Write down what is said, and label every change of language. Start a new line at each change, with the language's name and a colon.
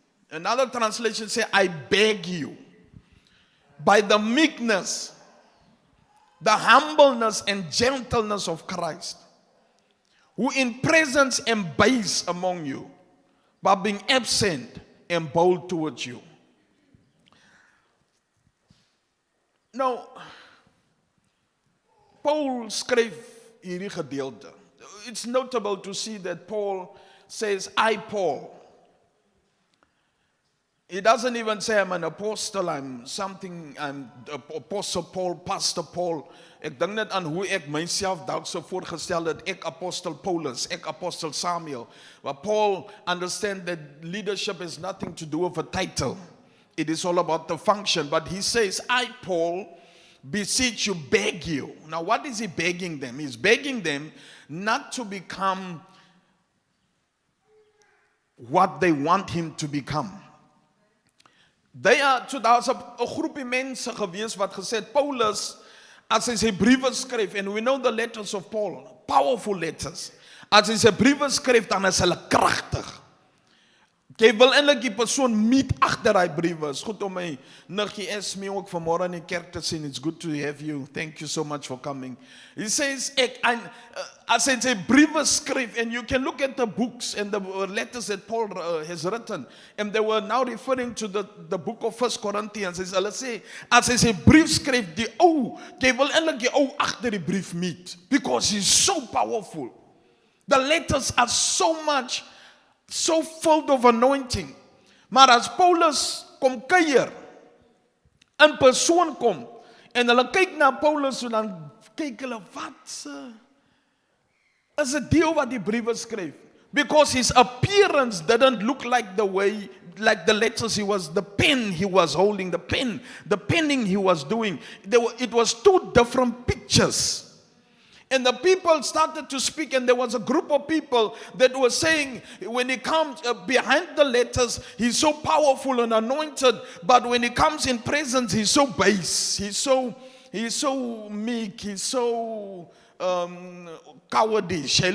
English: Another translation say, I beg you. By the meekness, the humbleness and gentleness of Christ, who in presence and base among you, but being absent and bold towards you.
Afrikaans: Nou, Paul skryf hierdie gedeelte.
English: It's notable to see that Paul says, I Paul. He doesn't even say I'm an apostle, I'm apostle Paul, pastor Paul.
Afrikaans: Ek dink net aan hoe ek myself dalk so voorgestel het, ek apostel Paulus, ek apostel Samuel.
English: But Paul understands that leadership has nothing to do with a title. It is all about the function. But he says, I Paul beseech you, beg you. Now what is he begging them? He's begging them not to become what they want him to become.
Afrikaans: Daar was 'n groepie mense gewees wat gesê het Paulus as hy sy briewe skryf,
English: and we know the letters of Paul, powerful letters.
Afrikaans: As hy sy briewe skryf, dan is hulle kragtig. Jy wil eintlik die persoon meet agter daai briewe. Is goed om my niggie Esme ook vanmôre in die kerk te sien.
English: It's good to have you. Thank you so much for coming. He says,
Afrikaans: as hy sy briewe skryf,
English: and you can look at the books and the letters that Paul has written, and they were now referring to the book of 1 Corinthians.
Afrikaans: Hulle sê, as hy sy brief skryf, jy wil eintlik die ou agter die brief meet,
English: because he's so powerful. The letters are so full of anointing.
Afrikaans: Maar as Paulus kom kuier, in persoon kom, en hulle kyk na Paulus, en dan kyk hulle, wat is die deel wat die briewe skryf?
English: Because his appearance didn't look like the letters the pen he was holding, the penning he was doing. It was two different pictures. And the people started to speak, and there was a group of people that were saying, when he comes behind the letters, he's so powerful and anointed, but when he comes in presence, he's so base, he's so meek, he's so cowardish.